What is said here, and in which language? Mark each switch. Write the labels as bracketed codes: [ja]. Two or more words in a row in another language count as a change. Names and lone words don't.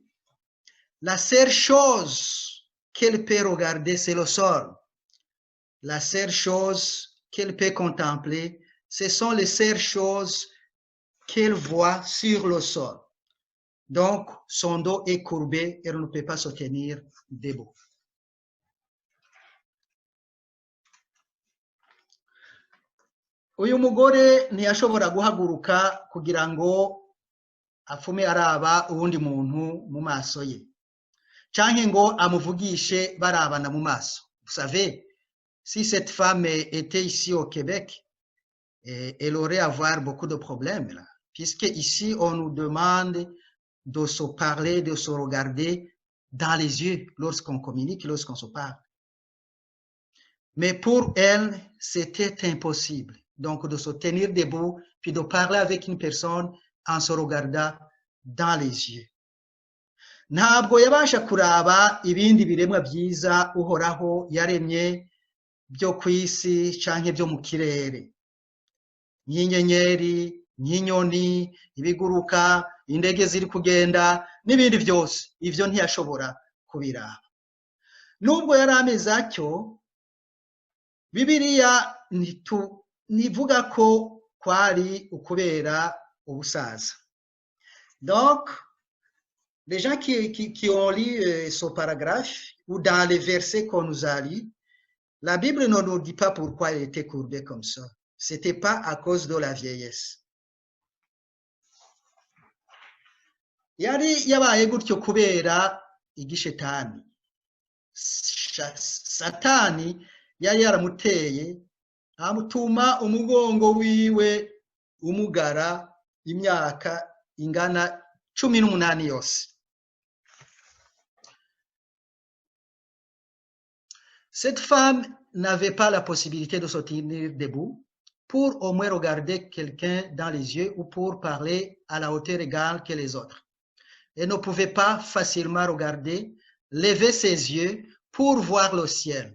[fr] La seule chose qu'elle peut regarder, c'est le sol. La seule chose qu'elle peut contempler, ce sont les seules choses qu'elle voit sur le sol. Donc, son dos est courbé et elle ne peut pas se tenir debout. [rn] Uyu mugore ntiyashobora guhaguruka kugira ngo apfume araba uwundi muntu mu maso ye, canke ngo amuvugishe barabana mu maso. [fr] Vous savez, si cette femme était ici au Québec, elle aurait à avoir beaucoup de problèmes là, puisque ici on nous demande de se parler, de se regarder dans les yeux lorsqu'on communique, lorsqu'on se parle. Mais pour elle, c'était impossible. Donc de se tenir debout, puis de parler avec une personne en se regardant dans les yeux. [rn] Ntabwo yabasha kuraba ibindi biremwa byiza uhoraho yaremye byo ku isi canke byo mu kirere, nk'inyenyeri, nk'inyoni, ibiguruka, indege ziri kugenda n'ibindi byose. Ivyo ntiyashobora kubiraba. Nubwo yari ameze atyo, Bibiliya nivuga ko kwari ukubera ubusaza. [fr] Donc, les gens qui ont lu ce paragraphe ou dans les versets qu'on nous a lus, la Bible ne nous dit pas pourquoi elle était courbée comme ça. C'était pas à cause de la vieillesse. [rn] Yari yabaye gutyo kubera igishetani. Satani yari yaramuteye amutuma umugongo wiwe umugara imyaka ingana 18 yose. [fr] Cette femme n'avait pas la possibilité de se tenir debout pour au moins regarder quelqu'un dans les yeux ou pour parler à la hauteur égale que les autres. Elle ne pouvait pas facilement regarder, lever ses yeux pour voir le ciel.